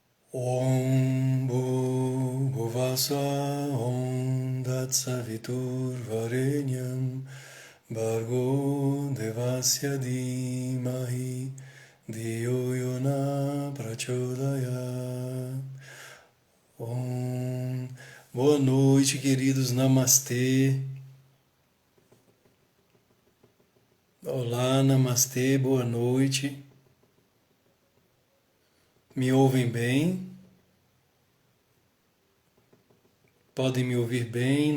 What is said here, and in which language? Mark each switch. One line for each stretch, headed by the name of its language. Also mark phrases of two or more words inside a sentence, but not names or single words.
Sanskrit: ॐ भुवः ॐ तत्सवितुर्वरेण्यं भर्गो देवस्य धीमहि धियो यो नः प्रचोदयात्. Om.
Portuguese: Boa noite, queridos. Namastê. Olá, namastê, boa noite. Me ouvem bem? Podem me ouvir bem?